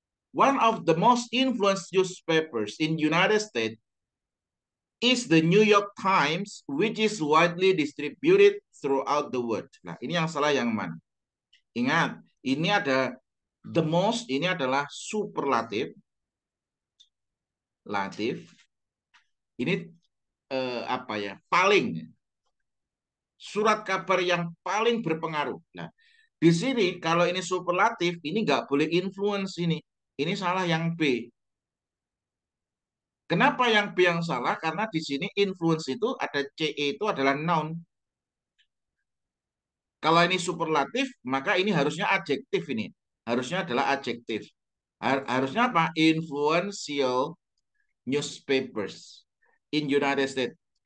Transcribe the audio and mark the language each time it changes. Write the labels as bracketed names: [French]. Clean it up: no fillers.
[English] One of the most influenced newspapers in United States is the New York Times, which is widely distributed throughout the world. [Indonesian] Nah, ini yang salah yang mana? Ingat, ini ada the most, ini adalah superlatif. Ini apa ya? Paling. Surat kabar yang paling berpengaruh. Nah, di sini kalau ini superlatif, ini nggak boleh influence ini. Ini salah yang B. Kenapa yang B yang salah? Karena di sini influence itu ada CE itu adalah noun. Kalau ini superlatif, maka ini harusnya adjektif ini. Harusnya adalah adjektif. Harusnya apa? [English] Influential newspapers in United States.